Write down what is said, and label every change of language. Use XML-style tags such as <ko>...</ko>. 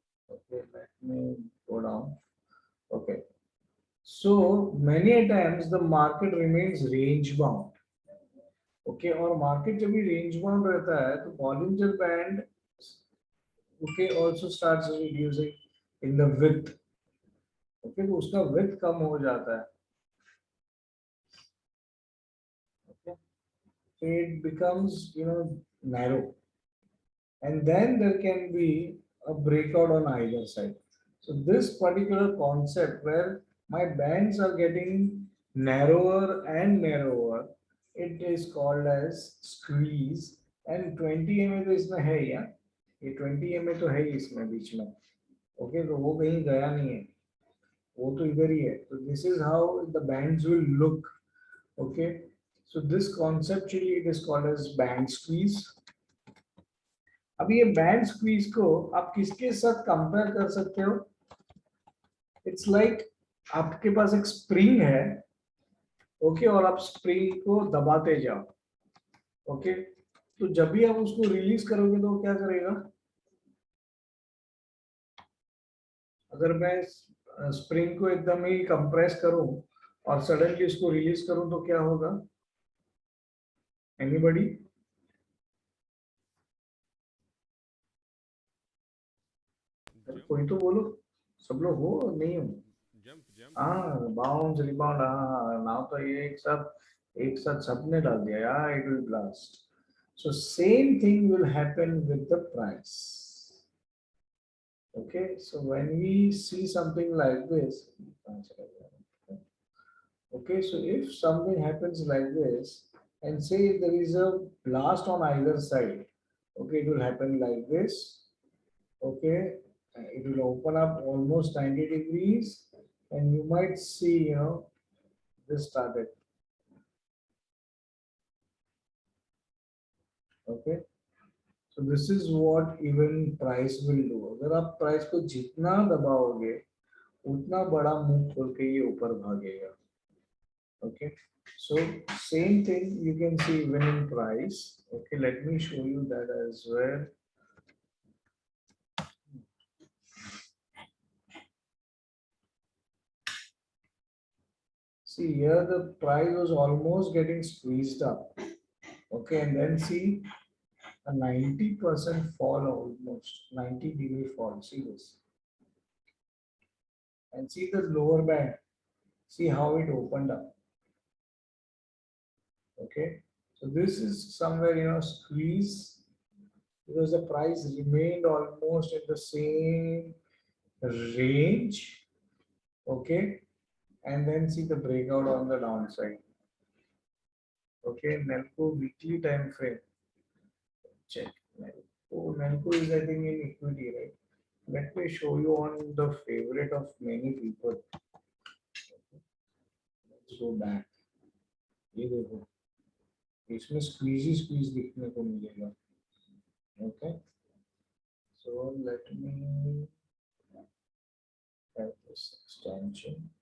<en>Okay, let me go down. Okay, so many times the market remains range bound. Okay,</en> <hi>और market जब भी range bound रहता है तो</hi> <en>Bollinger Band okay also starts reducing in the width.</en> <hi>Okay, तो उसका width कम हो जाता है.</hi> <en>Okay, so it becomes narrow, and then there can be a breakout on either side. So this particular concept where my bands are getting narrower and narrower, it is called as squeeze.</en> <hi>And 20 MA तो इसमें है या ये 20 MA तो है इसमें बीच में. Okay, तो वो कहीं गया नहीं है, वो तो इधर ही है.</hi> <en>तो this is how the bands will look. Okay, so this conceptually it is called as band squeeze.</en> <hi>अभी ये बैंड स्क्वीज को आप किसके साथ कंपेयर कर सकते हो?</hi> <en>it's like</en> <hi>आपके पास एक स्प्रिंग है, ओके, और आप स्प्रिंग को दबाते जाओ. ओके, तो जब भी आप उसको रिलीज करोगे तो क्या करेगा? अगर मैं स्प्रिंग को एकदम ही कंप्रेस करूं और सडनली उसको रिलीज करूं तो क्या होगा?</hi> <en>Anybody?</en> <hi>कोई तो बोलो, सब लोग हो नहीं हो?</hi> <en>Bounce rebound.</en> <hi>नाउ तो ये एक साथ सबने डाल दिया यार.</hi> <en>It will blast. So same thing will happen with the price. Okay, so when we see something like this, okay, so if something happens like this, and say there is a blast on either side, okay, it will happen like this. Okay, it will open up almost 90 degrees, and you might see this target. Okay, so this is what even price will do.</en> <hi>अगर आप price को जितना दबाओगे उतना बड़ा मुंह खोल के ये ऊपर भागेगा.</hi> <en>Okay, so same thing you can see even in price. Okay, let me show you that as well. See here the price was almost getting squeezed up. Okay, and then see a 90% fall, almost 90-degree fall. See this, and see the lower band. See how it opened up. Okay, so this is somewhere squeeze, because the price remained almost in the same range. Okay, and then see the breakout on the downside. Okay, Nelco weekly time frame. Check. Nelco is I think in equity, right? Let me show you on the favorite of many people. go back.</en> <hi>ये देखो इसमें squeeze दिखने को मिलेगा.</hi> <en>Okay, so let me have this extension.</en>